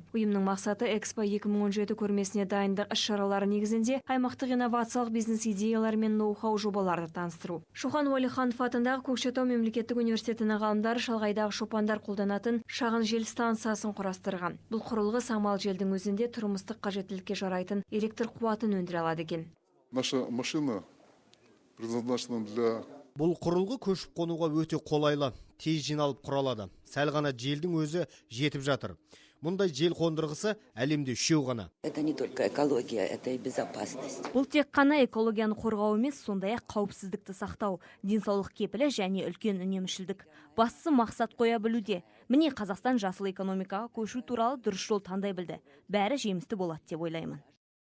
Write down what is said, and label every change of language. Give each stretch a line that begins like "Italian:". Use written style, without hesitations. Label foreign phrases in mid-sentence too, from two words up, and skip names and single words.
Kazakh: Ұйымның мақсаты Экспо 2017 көрмесіне дайындық іс-шаралары негізінде аймақтық инновациялық бизнес идеялар мен ноу-хау жобаларды таныстыру. Шоқан Уәлиханов атындағы Көкшетау мемлекеттік университетінің ғалымдары шалғайдағы шопандар қолданатын шағын жел станциясын құрастырған. Бұл құрылғы самал желдің өзінде тұрмыстық қажеттілікке жарайтын электр қуатын өндіре алады екен.
Russian: Наша машина предназначена для...
Kazakh: Бұл құрылғы көшіп қонуға өте қолайлы, тез жиналып құралады. Сәл ғана желдің өзі жетіп жатыр. Мұндай жел қондырғысы әлемде үшеу ғана.
Russian: Это не только экология, это и безопасность.
Kazakh: Бұл тек қана экологияны қорғау емес, сондай-ақ қауіпсіздікті сақтау, денсаулық кепілі және үлкен үнемшілдік. Бастысы мақсат қоя білуде. Міне Қазақстан жасыл экономикаға көшу туралы дұрыс жол таңдай білді. Бәрі жемісті болады деп ойлаймын.